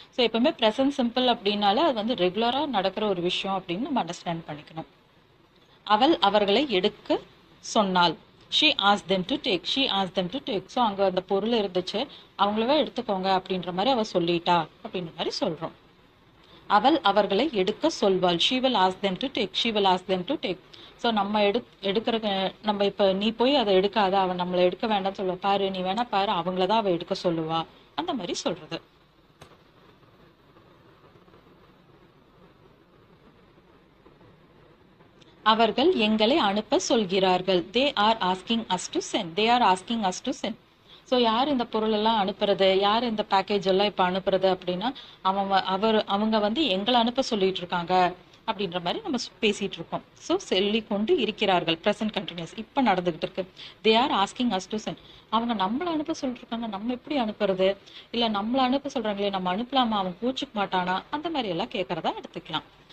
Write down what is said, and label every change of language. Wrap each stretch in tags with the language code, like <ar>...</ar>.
<ta>So எப்பவுமே present simple அப்படின்னால அது வந்து ரெகுலராக நடக்கிற ஒரு விஷயம் அப்படின்னு நம்ம அண்டர்ஸ்டாண்ட் பண்ணிக்கணும். அவள் அவர்களை எடுக்க சொன்னாள்.</ta> <en>she asked them to take. she asked them to take.</en> <ta>So அங்கே அந்த பொருள் இருந்துச்சு, அவங்களவே எடுத்துக்கோங்க அப்படின்ற மாதிரி அவ சொல்லிட்டா அப்படின்ற மாதிரி சொல்றோம். அவள் அவர்களை எடுக்க சொல்வாள்.</ta> <en>she will ask them to take. she will ask them to take.</en> <ta>So நம்ம எடுக்கிற நம்ம இப்போ நீ போய் அதை எடுக்காத, அவன் நம்மளை எடுக்க வேண்டாம்னு சொல்லுவா, பாரு நீ வேணா பாரு, அவங்கள தான் அவள் எடுக்க சொல்லுவா, அந்த மாதிரி சொல்றது. அவர்கள் எங்களை அனுப்ப சொல்கிறார்கள்.</ta> <en>they are asking us to send. they are asking us to send.</en> <ta>So யார் இந்த பொருள் எல்லாம் அனுப்புறது, யார் இந்த பேக்கேஜ் எல்லாம் இப்போ அனுப்புறது அப்படின்னா அவங்க வந்து எங்களை அனுப்ப சொல்லிட்டு இருக்காங்க அப்படின்ற மாதிரி நம்ம பேசிட்டு இருக்கோம். ஸோ சொல்லி கொண்டு இருக்கிறார்கள், ப்ரெசன்ட் கண்டினியூஸ் இப்போ நடந்துகிட்டு இருக்கு.</ta> <en>They are asking us to send.</en> <ta>அவங்க நம்மளை அனுப்ப சொல்லிருக்காங்க, நம்ம எப்படி அனுப்புறது, இல்லை நம்மளை அனுப்ப சொல்றாங்களே நம்ம அனுப்பலாமா, அவன் கூச்சிக்க மாட்டானா, அந்த மாதிரி எல்லாம் கேட்கறதா எடுத்துக்கலாம்.</ta>